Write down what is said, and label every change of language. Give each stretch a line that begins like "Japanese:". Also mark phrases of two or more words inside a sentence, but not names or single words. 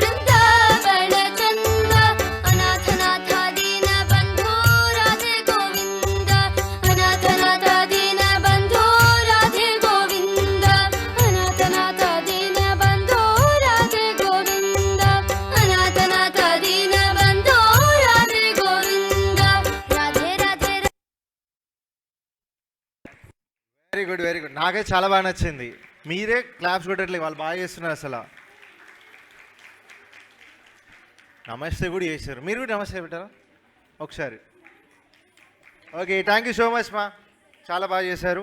Sanskrit: वृंदावन चंद अनाथ नाथ दीन बंधो राधे गोविंदा अनाथ नाथ दीन बंधो राधे गोविंदा अनाथ नाथ दीन बंधो राधे गोविंदा अनाथ नाथ दीन बंधो राधे गोविंदा राधे राधे
English: very good
Telugu: నాకైతే చాలా బాగా నచ్చింది. మీరే క్లాప్స్ కొట్టట్లేదు, వాళ్ళు బాగా చేస్తున్నారు అసలు. నమస్తే కూడా చేశారు, మీరు కూడా నమస్తే పెట్టారా ఒకసారి?
English: okay, thank you so much
Telugu: మా, చాలా బాగా చేశారు.